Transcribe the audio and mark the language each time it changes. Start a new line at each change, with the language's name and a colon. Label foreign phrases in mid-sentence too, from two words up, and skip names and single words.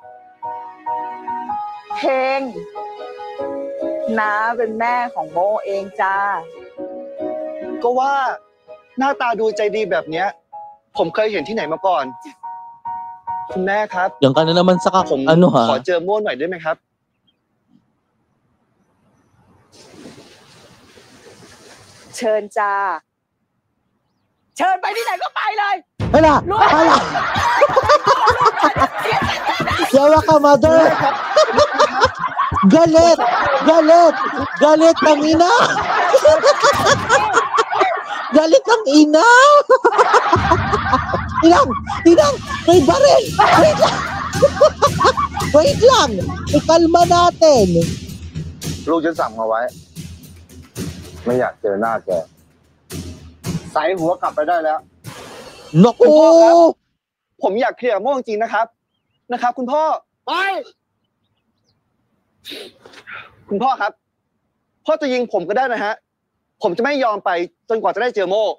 Thai: เฮงน้าเป็นแม่ของโมเองจ้า ก็ว่าหน้าตาดูใจดีแบบเนี้ย ผมเคยเห็นที่ไหนมาก่อน คุณแม่ครับ
Filipino: Yang ka na naman sa
Thai: ผม
Filipino: ano
Thai: ขอ
Filipino: ha?
Thai: เจอโม่หน่อยได้ไหมครับ เชิญจ้า เชิญไปที่ไหนก็ไปเลย
Filipino: Hala! Hala! Yawa ka, mother! Galit! Galit! Galit ang ina! Galit ang ina! Inang! Inang! May baril! Wait lang! Wait lang! Ikalma natin!
Thai: ลูกฉันสั่งมาไว้ ไม่อยากเจอหน้าแกใส่หัวกลับไปได้แล้ว
Filipino: Naku!
Thai: คุณพ่อครับ ผมอยากเคลียร์กับโม่จริงๆนะครับ คุณพ่อ ไป คุณพ่อครับ พ่อจะยิงผมก็ได้นะฮะ ผมจะไม่ยอมไปจนกว่าจะได้เจอโม่